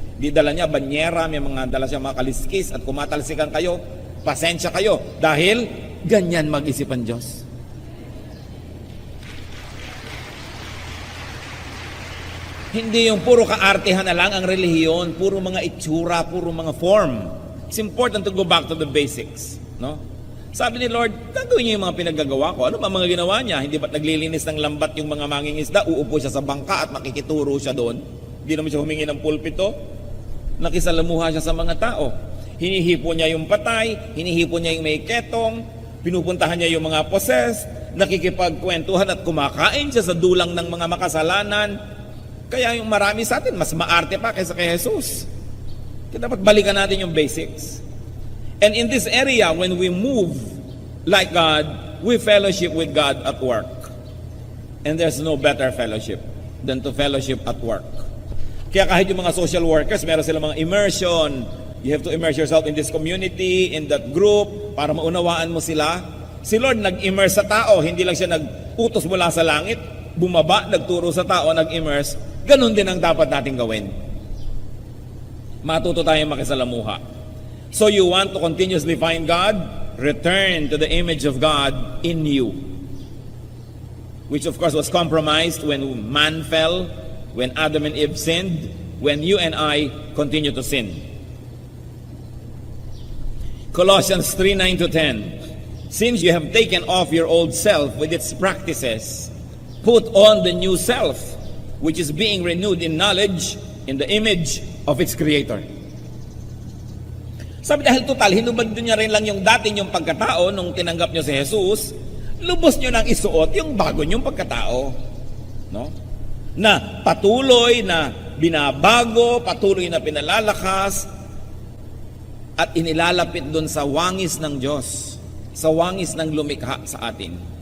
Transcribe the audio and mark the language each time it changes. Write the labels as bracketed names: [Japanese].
[Filipino] Di dala niya banyera, may mga dala siya mga kaliskis, at kumatalsikan kayo, pasensya kayo, dahil ganyan mag-isip ang Diyos. Hindi yung puro kaartehan na lang ang relihiyon, puro mga itsura, puro mga form. [English] It's important to go back to the basics, no? [Filipino] Sabi ni Lord, gagawin niyo yung mga pinaggagawa ko. Ano ba mga ginawa niya? Hindi ba't naglilinis ng lambat yung mga mangingisda? Uupo siya sa bangka at makikituro siya doon. Hindi naman siya humingi ng pulpito. Nakisalamuha siya sa mga tao. Hinihipo niya yung patay, hinihipo niya yung may ketong, pinupuntahan niya yung mga possessed, nakikipagkwentuhan at kumakain siya sa dulang ng mga makasalanan. Kaya yung marami sa atin, mas maarte pa kaysa kay Jesus. Kaya dapat balikan natin yung basics. [English] And in this area, when we move like God, we fellowship with God at work. And there's no better fellowship than to fellowship at work. [Filipino] Kaya kahit yung mga social workers, meron silang mga immersion. [English] You have to immerse yourself in this community, in that group, [Filipino] para maunawaan mo sila. Si Lord nag-immerse sa tao, hindi lang siya nag-utos mula sa langit, bumaba, nagturo sa tao, nag-immerse. Ganon din ang dapat nating gawin. Matuto tayong makisalamuha. [English] So you want to continuously find God? Return to the image of God in you. Which of course was compromised when man fell, when Adam and Eve sinned, when you and I continue to sin. Colossians 3:9-10. Since you have taken off your old self with its practices, put on the new self, which is being renewed in knowledge in the image of its Creator. [Filipino] Sabi dahil total, hinubad niya rin lang yung dati niyong pagkatao nung tinanggap niyo si Jesus, lubos niyo nang isuot yung bago niyong pagkatao. no? Na patuloy na binabago, patuloy na pinalalakas at inilalapit doon sa wangis ng Diyos, sa wangis ng lumikha sa atin.